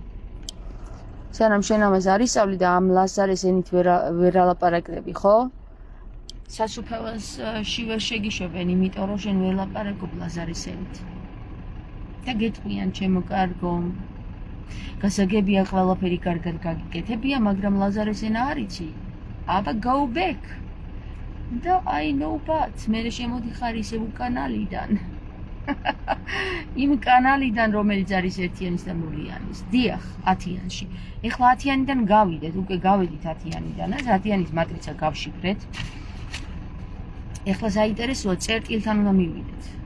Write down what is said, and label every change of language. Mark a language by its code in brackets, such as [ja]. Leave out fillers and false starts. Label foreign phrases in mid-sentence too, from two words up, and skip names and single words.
[ka] სანამ შენ ამას არ ისწავლი და ამ ლაზარე სენით ვერ ალაპარაკდები, ხო? სასუფეველში ვერ შეგიშვებენ, იმიტომ რომ შენ ვერ ლაპარაკობ ლაზარე სენით. და გეტყვიან ჩემო კარგო. გასაგებია ყველაფერი კარგად გაგიკეთებია, მაგრამ ლაზარეს ენა არიცი. აბა [en] go back. [ka] და [en] I know but [ka] მე შემოდიხარ ისევ უკანალიდან. იმ კანალიდან რომელიც არის 1-იანის და 0-იანის. დიახ, 10-იანში. ეხლა 10-იანიდან გავიდეთ, უკვე გავედით 10-იანიდან, 10-იანის მატრიცა გავშიფრეთ. ეხლა საინტერესოა წერტილთან უნდა მივიდეთ.